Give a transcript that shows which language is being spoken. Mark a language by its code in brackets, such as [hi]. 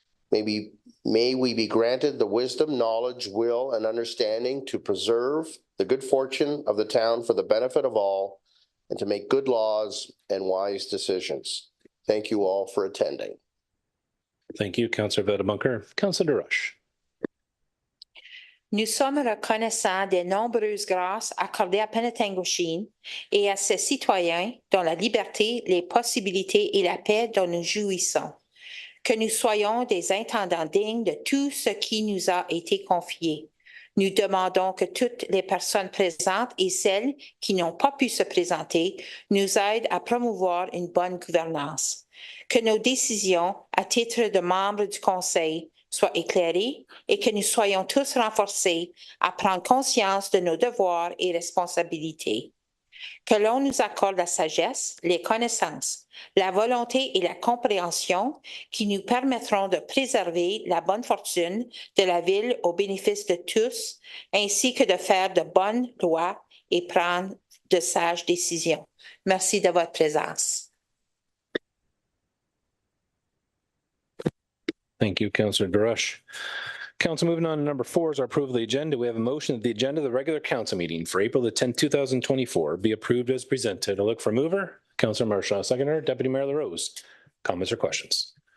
[en] May we be granted the wisdom, knowledge, will, and understanding to preserve the good fortune of the town for the benefit of all and to make good laws and wise decisions. Thank you all for attending. Thank you, Councillor Vadabonker. Councillor DeRush. [fr] Nous sommes reconnaissants des nombreuses grâces accordées à Penetanguishene et à ses citoyens dont la liberté, les possibilités et la paix dont nous jouissons. Que nous soyons des intendants dignes de tout ce qui nous a été confié. Nous demandons que toutes les personnes présentes et celles qui n'ont pas pu se présenter nous aident à promouvoir une bonne gouvernance. Que nos décisions, à titre de membres du Conseil, soient éclairées et que nous soyons tous renforcés à prendre conscience de nos devoirs et responsabilités. Que l'on nous accorde la sagesse, les connaissances, la volonté et la compréhension qui nous permettront de préserver la bonne fortune de la ville au bénéfice de tous, ainsi que de faire de bonnes lois et prendre de sages décisions. Merci de votre présence. [en] Thank you, Councillor DeRush. Council, moving on to number 4 is our approval of the agenda. We have a motion that the agenda of the regular council meeting for April the 10th, 2024 be approved as presented. I look for mover, Councillor Marchand, seconder, Deputy Mayor LaRose. Comments or questions?